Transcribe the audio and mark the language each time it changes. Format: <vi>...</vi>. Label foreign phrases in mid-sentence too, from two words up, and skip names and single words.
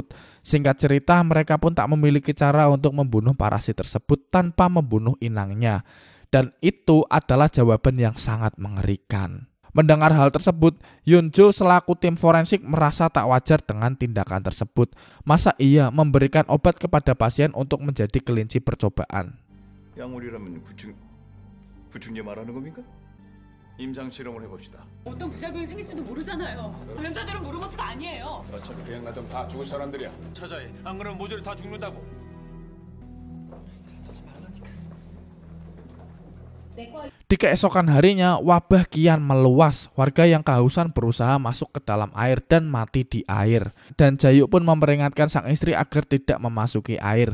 <id>Singkat cerita, mereka pun tak memiliki cara untuk membunuh parasit tersebut tanpa membunuh inangnya. Dan itu adalah jawaban yang sangat mengerikan. Mendengar hal tersebut, Yunjo selaku tim forensik merasa tak wajar dengan tindakan tersebut. Masa iya memberikan obat kepada pasien untuk menjadi kelinci percobaan?</id> <ko>약물이라면 구충제 말하는 겁니까? 임상 실험을 해봅시다. 어떤 부작용이 생길지도 모르잖아요. 감염자들은 모르는 것도 아니에요. 어차피 그냥 놔두면 다 죽을 사람들이야. 찾아해. 안 그러면 모조리 다 죽는다고.</ko> <id>Di keesokan harinya, wabah kian meluas. Warga yang kehausan berusaha masuk ke dalam air dan mati di air. Dan Jayu pun memperingatkan sang istri agar tidak memasuki air.</id>